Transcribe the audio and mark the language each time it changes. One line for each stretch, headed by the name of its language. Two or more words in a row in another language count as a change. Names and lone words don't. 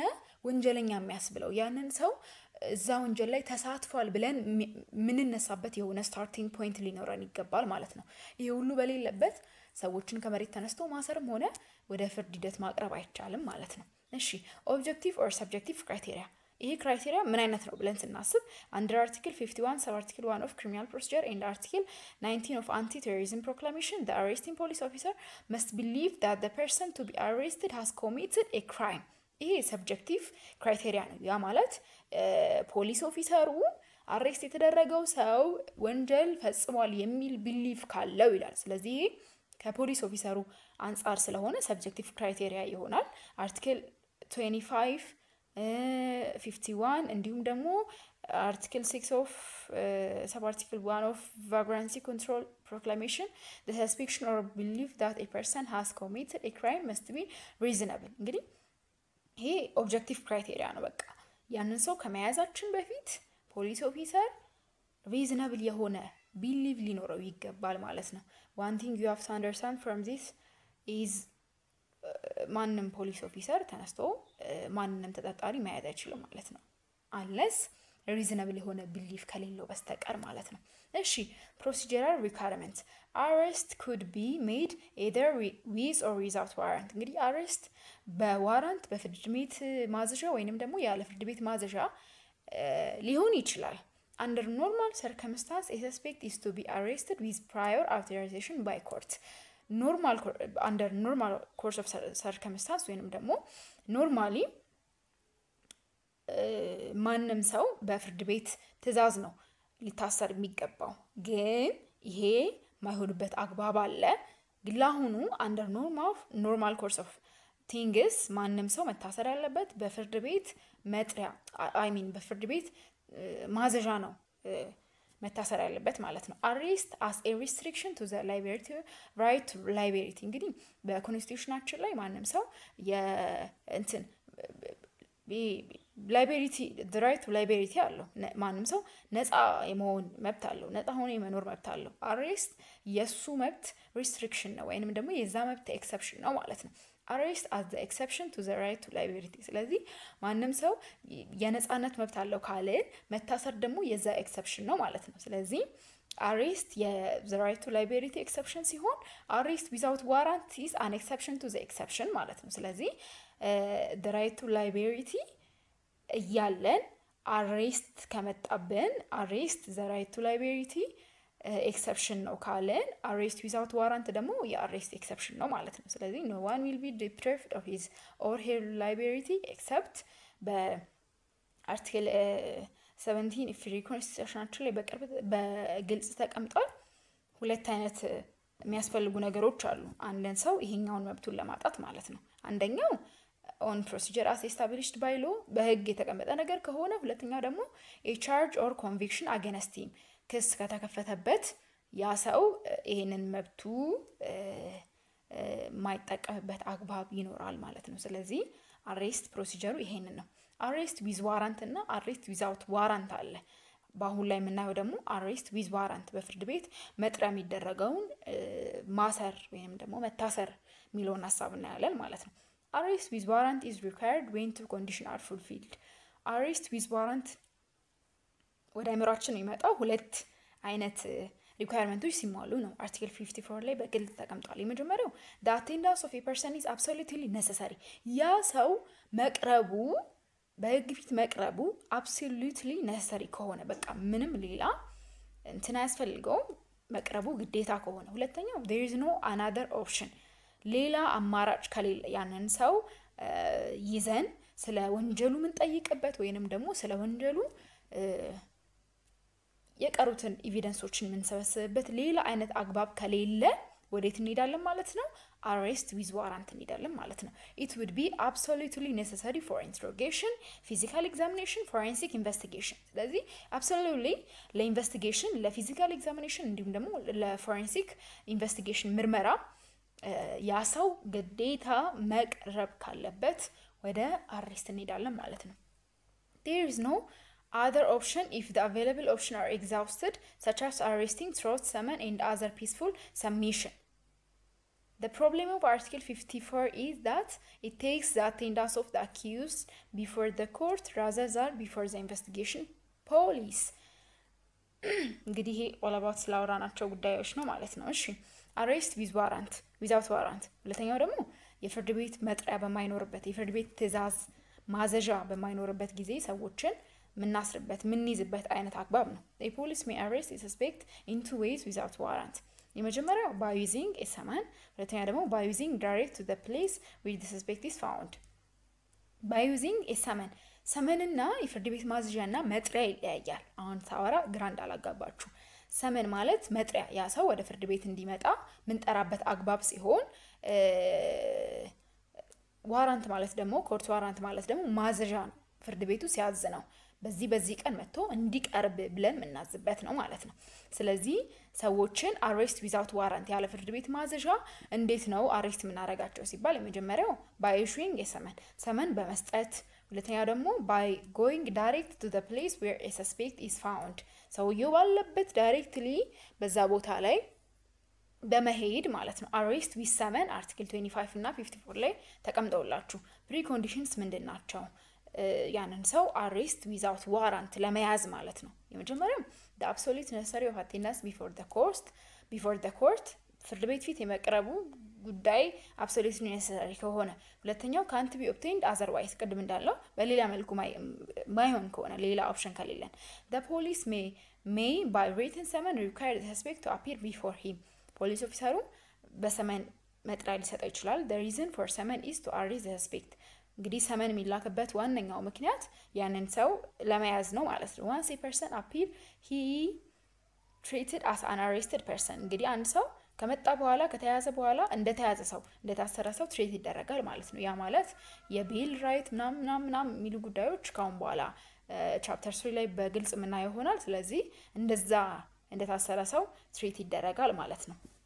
Amharic: ወንጀለኛ የሚያስብለው ያንን ሰው እዛ ወንጀል ላይ ተሳትፏል ብለን ምንነሳበት የሆነ
English: starting point
Amharic: ሊኖረን ይገባል ማለት ነው ይሄ ሁሉ በሌለበት ሰዎችን ከመሬት ተነስቶ ማሰርም ሆነ ወደ ፍርድ ሂደት ማቅረብ አይቻልም ማለት ነው እሺ
English: objective or subjective criteria
Amharic: ይሄ ክራይቴሪያ ምን አይነት ነው ብለን ስናስብ
English: under article 51 sub article 1 of criminal procedure and article 19 of anti-terrorism proclamation the arresting police officer must believe that the person to be arrested has committed a crime
Amharic: ይሄ ሰብጀክቲቭ ክራይቴሪያ ነው ያ ማለት ፖሊስ ኦፊሰሩ አሬስት የተደረገው ሰው ወንጀል ፈጽሟል የሚል ቢሊፍ ካለው ይላል ስለዚህ ከፖሊስ ኦፊሰሩ አንፃር ስለሆነ ሰብጀክቲቭ ክራይቴሪያ ይሆናል አርቲክል 25 51 እንዲሁም ደግሞ
English: article 6 of sub article 1 of vagrancy control proclamation the suspicion or belief that a person has committed a crime must be reasonable
Amharic: እንግዲህ ይሄ ኦብጀክቲቭ ክራይቴሪያ ነው በቃ ያንን ሰው ከመያዛችን በፊት
English: police officer
Amharic: reasonable የሆነ belief ሊኖረው ይገባል ማለት ነው
English: one thing you have to understand from this is
Amharic: ማንንም
English: police officer
Amharic: ተነስቶ ማንንም ተጠርጣሪ መያዝ አይችልም ማለት ነው
English: unless reasonable
Amharic: የሆነ belief ከሌለው በስተቀር ማለት ነው እሺ
English: procedural requirements arrest could be made either with or without warrant
Amharic: እንግዲህ arrest በዋራንት በፍርድ ቤት ማዘዣ ወይንም ደግሞ ያለ ፍርድ ቤት ማዘዣ ሊሆን ይችላል
English: under normal circumstances a suspect is to be arrested with prior authorization by court under normal course of circumstances
Amharic: ወይንም ደግሞ
English: normally
Amharic: ማንንም ሰው በፍርድ ቤት ትዕዛዝ ነው ሊታሰር የሚገባው ግን ይሄ ማይሆንበት አግባብ አለ ግላሁኑ
English: under normal course of things
Amharic: ማንንም ሰው መታሰር ያለበት በፍርድ ቤት መጥሪያ በፍርድ ቤት ማዘዣ ነው መታሰር ያለበት ማለት ነው
English: arrest as a restriction to the liberty right to liberty
Amharic: እንግዲህ በኮንስቲቱሽናችን ላይ ማንንም ሰው የእንትን
English: liberty the right to liberty
Amharic: አለው ማንንም ሰው ነፃ የመሆን መብት አለው ነፃ ሆኖ የመኖር መብት አለው arrest የሱ መብት restriction ነው ወይንም ደግሞ የዛ መብት exception ነው ማለት ነው
English: arrest as the exception to the right to
Amharic: liberty ስለዚህ ማንንም ሰው የነፃነት መብት አለው ካለ መታሰር ደግሞ የዛ exception ነው ማለት ነው ስለዚህ
English: arrest the right to liberty exception
Amharic: ሲሆን
English: arrest without warrant is an exception to the exception
Amharic: ማለት ነው ስለዚህ
English: the right to liberty
Amharic: እያለን arrest ከመጣብን
English: arrest the right to liberty exception ነው
Amharic: ካለን
English: arrest without warrant
Amharic: ደግሞ የarrest exception ነው ማለት ነው ስለዚህ
English: no one will be deprived of his or her liberty except
Amharic: በአርቲክል 17
English: free constitution
Amharic: ላይ በግልጽ ተቀምጧል ሁለት አይነት የሚያስፈልጉ ነገሮች አሉ አንድን ሰው ይሄኛውን መብቱን ለማጣት ማለት ነው አንደኛው
English: on procedure as established by law
Amharic: በህግ የተቀመጠ ነገር ከሆነ ሁለተኛው ደግሞ
English: a charge or conviction against him
Amharic: ክስ ከተከፈተበት ያ ሰው ይሄንን መብቱ ማይጠቀምበት አግባብ ይኖራል ማለት ነው ስለዚህ
English: arrest procedure
Amharic: ይሄንን ነው
English: arrest with warrant
Amharic: እና
English: arrest without warrant
Amharic: አለ በአሁን ላይ የምናየው ደግሞ
English: arrest with warrant
Amharic: በፍርድ ቤት መጥሪያ የሚደረገውን ማሰር ወይንም ደግሞ መታሰር የሚለውን ሐሳብ እናያለን ማለት ነው
English: arrest with warrant is required when two conditions are fulfilled arrest with warrant
Amharic: ወደ አእምሮአችን የሚመጣው ሁለት አይነት ሪኳየርመንቶች ሲሟሉ ነው አርቲክል 54 ላይ በግልጽ ተቀምጧል የመጀመሪያው
English: the attendance of a person is absolutely necessary
Amharic: ያ ሰው መቅረቡ በህግ ፊት መቅረቡ
English: absolutely necessary
Amharic: ከሆነ በቃ ምንም ሌላ እንትን አያስፈልገው መቅረቡ ግዴታ ከሆነ ሁለተኛው
English: there is no another option
Amharic: ሌላ አማራጭ ከሌለ ያንን ሰው ይዘን ስለ ወንጀሉ ምን ጠይቅበት ወይንም ደግሞ ስለ ወንጀሉ የቀሩትን ኤቪደንሶችን ምን ሰበስብበት ሌላ አይነት አግባብ ከሌለ ወዴት እንሄዳለን ማለት ነው
English: arrest with warrant
Amharic: እንሄዳለን ማለት ነው
English: it would be absolutely necessary for interrogation physical examination forensic investigation
Amharic: ስለዚህ absolutely ለኢንቨስቲጌሽን ለፊዚካል ኤግዛሚኔሽን እንዲሁም ደግሞ ለፎሬንሲክ ኢንቨስቲጌሽን ምርመራ ያ ሰው ግዴታ መቅረብ ካለበት ወደ
English: arrest
Amharic: እንሄዳለን ማለት ነው
English: there is no other option if the available options are exhausted such as arresting through summon and other peaceful submission the problem of article 54 is that it takes the attendance of the accused before the court rather than before the investigation police እንግዲህ all about
Amharic: ስላወራናቸው ጉዳዮች ነው ማለት ነው እሺ
English: arrest with warrant without warrant
Amharic: ሁለተኛው ደግሞ የፍርድ ቤት መጥሪያ በማይኖርበት የፍርድ ቤት ትዕዛዝ ማዘዣ በማይኖርበት ጊዜ ሰዎችን ምናስርበት ምንይዝበት አይነት አግባብ ነው
English: a police may arrest a suspect in two ways without warrant
Amharic: የመጀመሪያው
English: by using a summon
Amharic: ሁለተኛ ደግሞ
English: by using direct to the place where the suspect is found by using a summon
Amharic: እና የፍርድ ቤት ማዘዣና መጥሪያ ይለያያል አሁን ታወራ ግራንድ አላጋባችሁ ሰመን ማለት መጥሪያ ያ ሰው ወደ ፍርድ ቤት እንዲመጣ ምን ጠራበት አግባብ ሲሆን ዋራንት ማለት ደግሞ
English: court warrant
Amharic: ማለት ደግሞ ማዘዣ ነው ፍርድ ቤቱ ሲያዝ ነው በዚህ ቀን መጥቶ እንዲቀርብ ብለን ምናዝበት ነው ማለት ነው ስለዚህ ሰዎችን
English: arrest without warrant
Amharic: ያለ ፍርድ ቤት ማዘዣ እንዴት ነው arrest ምናረጋቸው ሲባል የመጀመሪያው
English: by issuing a summon
Amharic: በመስጠት ሁለተኛ ደግሞ
English: by going direct to the place where a suspect is found
Amharic: ሰውየው ባለበት directly በዛ ቦታ ላይ በመሄድ ማለት ነው
English: arrest with summon
Amharic: article 25 እና 54 ላይ ተቀምጠውላችሁ preconditions ምንድናቸው ያንን ሰው
English: arrest without warrant
Amharic: ለመያዝ ማለት ነው። የመጀመሪያው
English: the absolute necessary of attendance before the court
Amharic: ፍርድ ቤት ፊት የመቅረቡ ጉዳይ
English: absolutely necessary
Amharic: ከሆነ፣ ሁለተኛው
English: can't be obtained otherwise
Amharic: ቅድም እንዳለው በሌላ መልኩ ማይሆን ከሆነ ሌላ ኦፕሽን ከሌለን the
English: police may by written summon require the suspect to appear before him
Amharic: ፖሊስ ኦፊሰሩ በሰመን መጥሪያ ሊሰጠው ይችላል።
English: the reason for summon is to arrest the suspect
Amharic: እንግዲህ ሰመን የሚላክበት ዋነኛው ምክንያት ያንን ሰው ለመያዝ ነው ማለት ነው።
English: once a person appear he treated as an arrested person
Amharic: እንግዲህ አንድ ሰው ከመጣ በኋላ ከተያዘ በኋላ እንደተያዘ ሰው እንደታሰረ ሰው ትሪት ይደረጋል ማለት ነው። ያ ማለት የቢል ራይት ምናምን የሚሉ ጉዳዮች ካሁን በኋላ ቻፕተር 3 ላይ በግልጽ የምናየው ይሆናል። ስለዚህ እንደዛ እንደታሰረ ሰው ትሪት ይደረጋል ማለት ነው።